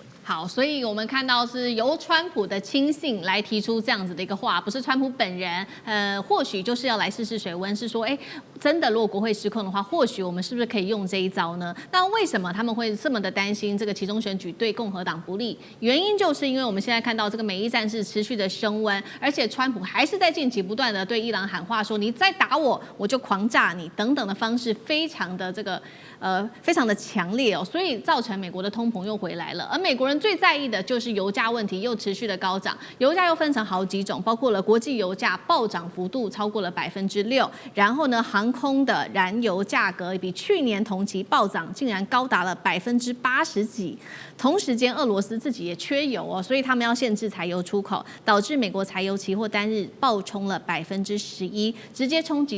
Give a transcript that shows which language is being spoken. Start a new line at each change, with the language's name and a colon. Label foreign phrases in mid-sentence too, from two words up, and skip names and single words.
Chinese: 好，所以我們看到是由川普的親信來提出這樣子的一個話，不是川普本人。或許就是要來試試水溫，是說，真的如果國會失控的話，或許我們是不是可以用這一招呢？那為什麼他們會這麼的擔心這個期中選舉對共和黨不利？原因就是因為我們現在看到這個美伊戰事持續的升溫，而且川普還是在近期不斷的對伊朗喊話說，你再打我，我就狂炸你等等的方式，非常的非常的強烈哦，所以造成美國的通膨又回来了。而美國人最在意的就是油價問題又持續的高漲，油價又分成好幾種，包括了國際油價暴漲幅度超過了6%，然後呢，航空的燃油價格比去年同期暴漲竟然高達了80%幾。同時間，俄羅斯自己也缺油哦，所以他們要限制柴油出口，導致美國柴油期貨单日暴衝了11%，直接衝擊